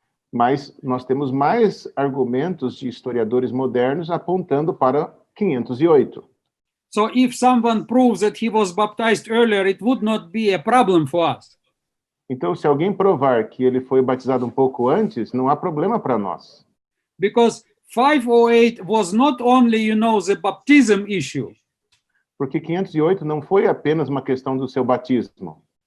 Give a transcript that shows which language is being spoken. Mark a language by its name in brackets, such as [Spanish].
[Portuguese] Mas nós temos mais argumentos de historiadores modernos apontando para 508. [English] So if someone proves that he was baptized earlier, it would not be a problem for us. [Portuguese] Então, se alguém provar que ele foi batizado um pouco antes, não há problema para nós. [English] Because 508 was not only, the baptism issue. [Portuguese] Porque 508 não foi apenas uma questão do seu batismo.